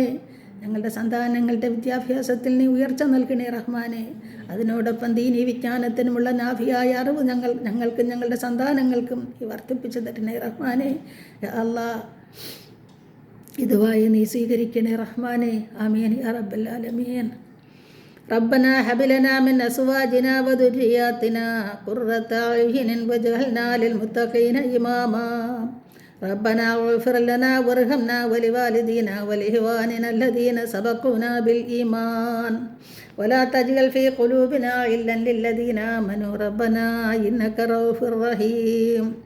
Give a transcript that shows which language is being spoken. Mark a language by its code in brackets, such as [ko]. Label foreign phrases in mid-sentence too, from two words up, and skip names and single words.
[ml] ഞങ്ങളുടെ സന്താനങ്ങളുടെ വിദ്യാഭ്യാസത്തിൽ നീ ഉയർച്ച നൽകണേ റഹ്മാനെ. അതിനോടൊപ്പം ദീനീ വിജ്ഞാനത്തിനുമുള്ള നാഭിയായ അറിവ് ഞങ്ങൾക്കും ഞങ്ങളുടെ സന്താനങ്ങൾക്കും നീ വർദ്ധിപ്പിച്ചു തരണേ റഹ്മാനെ. അല്ലാഹ്, ഇതുവായി നീ സ്വീകരിക്കണേ റഹ്മാനെ. [ar] آمين يا رب العالمين. ربنا هب لنا من أزواجنا وذرياتنا قرة أعين واجعلنا للمتقين إماما. ربنا اغفر لنا وارحمنا ولوالدينا ولإخواننا الذين سبقونا بالإيمان ولا تجعل في قلوبنا غلا للذين آمنوا ربنا إنك رؤوف رحيم.